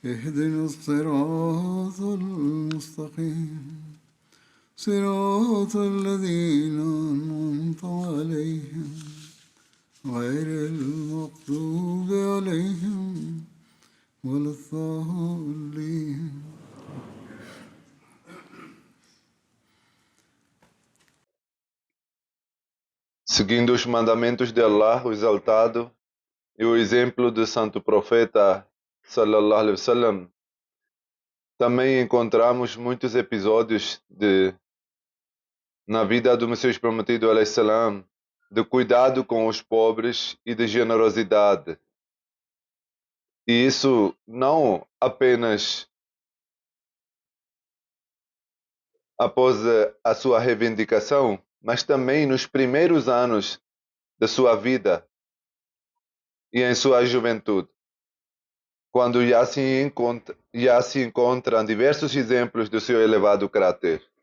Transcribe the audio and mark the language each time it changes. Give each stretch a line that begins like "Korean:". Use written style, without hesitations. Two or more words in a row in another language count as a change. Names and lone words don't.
Arabic: اهدنا الصراط المستقيم صراط الذين أنعمت عليهم غير المغضوب عليهم ولا الضالين.
Portuguese: Seguindo os mandamentos de Allah, o Exaltado, e o exemplo do Santo Profeta,
Arabic: صلى الله عليه وسلم,
Portuguese: também encontramos muitos episódios na vida do Messias Prometido,
Arabic: عليه السلام,
Portuguese: de cuidado com os pobres e de generosidade. E isso não apenas após a sua reivindicação, mas também nos primeiros anos da sua vida e em sua juventude, quando já se encontram diversos exemplos do seu elevado caráter.